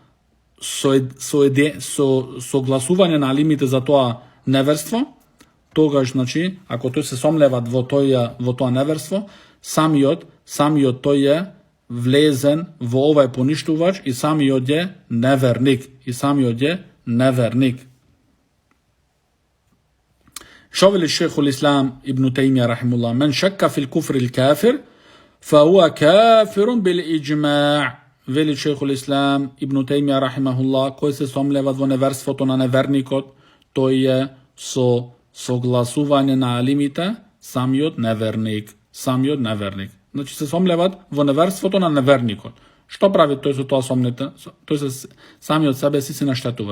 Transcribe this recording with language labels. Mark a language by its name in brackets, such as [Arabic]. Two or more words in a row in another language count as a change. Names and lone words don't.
[Macedonian] согласување на алимите за тоа неверство, тогаш, значи, ако тој се сомлеват во тоа неверство, самиот тој е влезен во овај поништувач и самиот е неверник. Шо вели шейхул ислам ибн Тајмија рахимуллах: [Arabic] من شك في الكفر كافر فهو كافر بالإجماع. [Macedonian] Вели шейхул ислам ибн Тајмија рахимахуллах, кој се сомлеват во неверството на неверникот, тој е со согласување на алимите самиот неверник. Значи се сомлеват во неверството на неверникот. Што прави тој со тоа сомнете? Тој се самиот себе си наштетува.